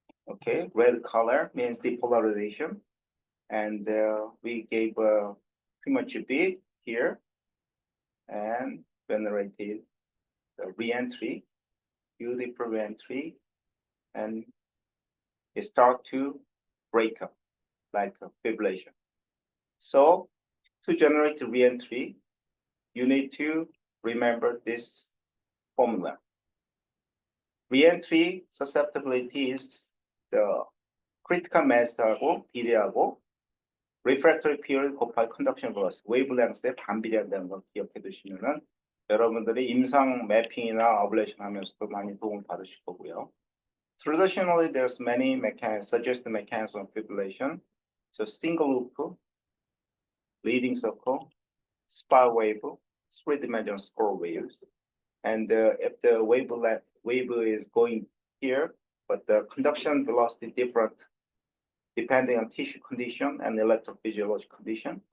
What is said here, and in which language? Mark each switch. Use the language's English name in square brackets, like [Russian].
[English] Okay, red color means depolarization, and we gave pretty much a bit here and generated the reentry, beautiful reentry, and it start to break up like a fibrillation. So to generate the reentry, you need to remember this formula. Reentry susceptibility is the critical mass [Korean] 하고 비례하고 refractory period 곱하기 conduction velocity, wavelength에 반비례한다는 걸 기억해 두시면은 여러분들이 임상 매핑이나 어블레이션 하면서도 많이 도움을 받으실 거고요. [English] Traditionally, there's many suggested mechanisms of fibrillation. So single loop, leading circle, spiral wave, three-dimensional scroll waves. And if the wave is going here, but the conduction velocity different depending on tissue condition and electrophysiological condition.